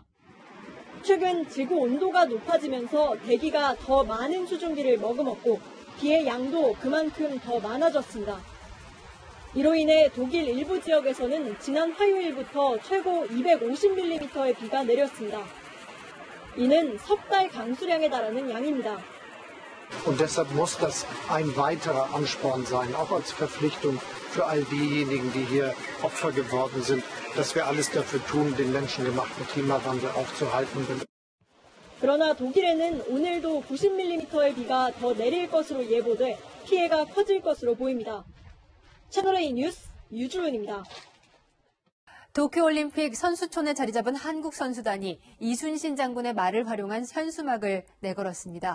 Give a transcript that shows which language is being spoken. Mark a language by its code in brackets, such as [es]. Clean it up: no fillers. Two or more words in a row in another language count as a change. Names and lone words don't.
[ko] 최근 지구 온도가 높아지면서 대기가 더 많은 수증기를 머금었고 비의 양도 그만큼 더 많아졌습니다. 이로 인해 독일 일부 지역에서는 지난 화요일부터 최고 250mm의 비가 내렸습니다. 이는 석 달 강수량에 달하는 양입니다. [de] Und deshalb muss das ein weiterer Ansporn sein, auch als Verpflichtung für all diejenigen, die hier Opfer geworden sind, dass wir alles dafür tun, den menschengemachten Klimawandel aufzuhalten. [ko] 그러나 독일에는 오늘도 90mm의 비가 더 내릴 것으로 예보돼 피해가 커질 것으로 보입니다. 채널A 뉴스 유주은입니다. 도쿄올림픽 선수촌에 자리 잡은 한국 선수단이 이순신 장군의 말을 활용한 현수막을 내걸었습니다.